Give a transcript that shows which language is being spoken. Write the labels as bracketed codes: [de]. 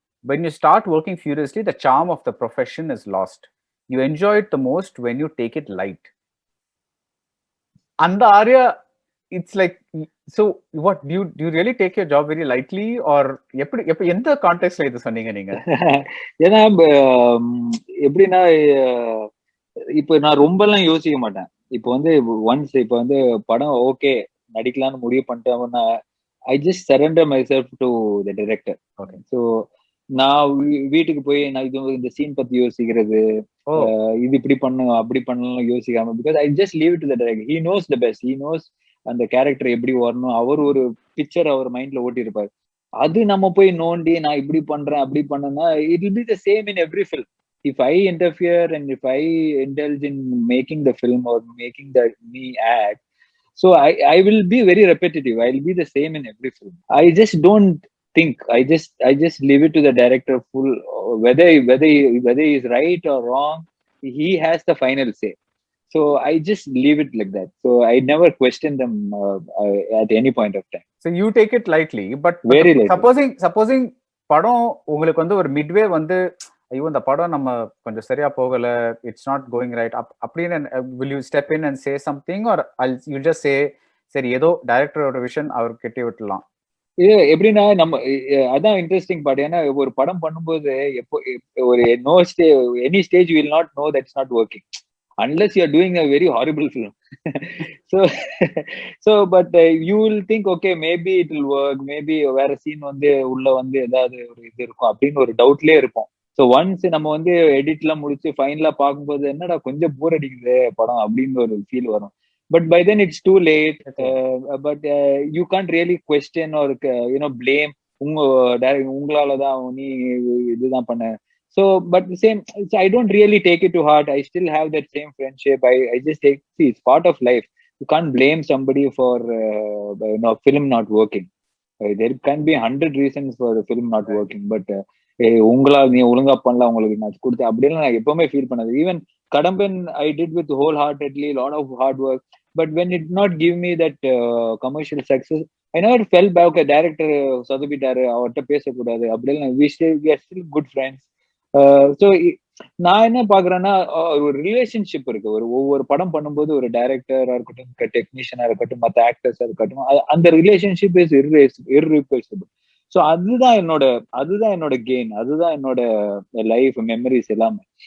[en] When you start working furiously, the charm of the profession is lost. You enjoy it the most when you take it light. And the area, it's like, so what, do you really take your job very lightly or [ta] எந்த கான்டெக்ட்ல இது சொன்னீங்க நீங்க? ஏன்னா எப்படின்னா இப்ப நான் ரொம்ப எல்லாம் யோசிக்க மாட்டேன். இப்போ வந்து ஒன்ஸ் இப்ப வந்து படம் ஓகே நடிக்கலாம்னு முடிவு பண்ணிட்டேன்னா [en] I just surrender myself to the director. [ta] Okay. So நான் வீட்டுக்கு போய் நான் இந்த சீன் பத்தி யோசிக்கிறது, இது இப்படி பண்ணும் அப்படி பண்ணலாம் யோசிக்காம, [en] Because I just leave to the director. He knows the best. He knows [ta] அந்த கேரக்டர் எப்படி வரணும். அவர் ஒரு பிக்சர் அவர் மைண்ட்ல ஓட்டி இருப்பாரு. அது நம்ம போய் நோண்டி நான் இப்படி பண்றேன் அப்படி பண்ணேன்னா [en] It will be the same in every film. If I interfere and if I indulge in making the film or making me act, so I will be very repetitive. I will be the same in every film. I just don't think. I just leave it to the director full. Whether he is right or wrong, he has the final say. So I just leave it like that. So I never question them at any point of time. So you take it lightly, but very lightly. [ta] Supposing படம் உங்களுக்கு வந்து ஒரு Midway வந்து ஐயோ இந்த படம் நம்ம கொஞ்சம் சரியா போகல, [en] it's not going right [ta] அப்படின்னு [en] will you step in and say something or you just say [ta] சரி ஏதோ டைரக்டரோட விஷன் அவர் கெட்டி விட்டுலாம்? இது எப்படின்னா நம்ம அதான் இன்ட்ரெஸ்டிங் பார்ட். ஏன்னா ஒரு படம் பண்ணும்போது எப்போ ஒரு any stage will not know that's not working [en] unless you are doing a very horrible film. But you will think okay maybe it will work, maybe [ta] வேற சீன் வந்து உள்ள வந்து ஏதாவது ஒரு இது இருக்கும் அப்படின்னு ஒரு டவுட்லயே இருப்போம். ஸோ ஒன்ஸ் நம்ம வந்து எடிட்லாம் முடிச்சு ஃபைனலா பார்க்கும்போது என்னடா கொஞ்சம் போர் அடிக்குது படம் அப்படின்னு ஒரு ஃபீல் வரும். [en] But by then it's too late. [ta] But you can't really question ஒரு பிளேம் உங்களாலதான் நீ இதுதான் பண்ண. [en] So, but the same, I don't really take it to heart. I still have that same friendship. I just see it's part of life. You can't blame somebody for film not working. There can be 100 reasons for the film not working, but [ta] உங்களா நீ ஒழுங்கா பண்ணல உங்களுக்கு நான் கொடுத்து அப்படின்னு நான் எப்பவுமே ஃபீல் பண்ணது. [en] Even Kadamban I did with wholeheartedly, lot of hard work, but when it not give me that commercial success, I never felt back. Director [ta] சொதப்பிட்டாரு அவர்கிட்ட பேசக்கூடாது அப்படின்னு [en] we are still good friends. [ta] So நான் என்ன பாக்குறேன்னா ஒரு ரிலேஷன்ஷிப் இருக்கு. ஒவ்வொரு படம் பண்ணும்போது ஒரு டைரக்டரா இருக்கட்டும், டெக்னீஷியனா இருக்கட்டும், மற்ற ஆக்டர்ஸா இருக்கட்டும், அந்த ரிலேஷன்ஷிப் இஸ் irreplaceable. ஸோ அதுதான் என்னோட கெயின், அதுதான் என்னோட லைஃப் மெமரிஸ் எல்லாமே.